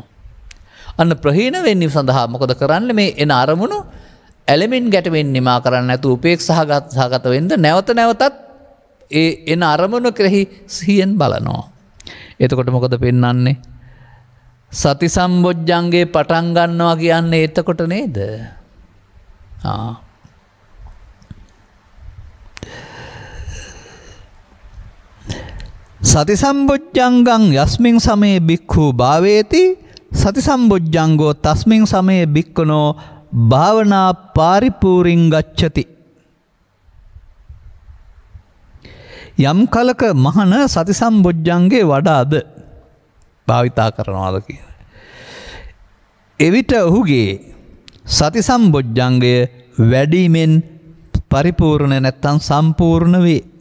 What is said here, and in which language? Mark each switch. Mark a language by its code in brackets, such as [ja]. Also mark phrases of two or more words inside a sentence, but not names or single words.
[si] අන්න ප්‍රහීන වෙන්නීම සඳහා මොකද කරන්නේ? මේ එන අරමුණු ඇලෙමින් ගැටෙමින් නිමා කරන්න නැතුව උපේක්ෂාගත වෙන්න නැවත නැවතත් ඒ එන අරමුණු කෙරෙහි සිහියෙන් බලනවා. එතකොට මොකද පෙන්වන්නේ? සති සම්බොජ්ජංගේ පටන් ගන්නවා කියන්නේ එතකොට නේද? [pi] සති සම්බොජ්ජංගං යස්මින් සමේ භික්ඛු භාවේති සති සම්බොජ්ජංගෝ තස්මින් සමේ භික්ඛුනෝ භාවනා පාරිපූරින් ගච්ඡති. [si] යම් කලක මහන සති සම්බොජ්ජංගේ වඩාද භාවිතා කරනවාද කියන. එවිට ඔහුගේ සති සම්බොජ්ජංගය වැඩිමෙන් පරිපූර්ණ නැත්තම් සම්පූර්ණ වේ.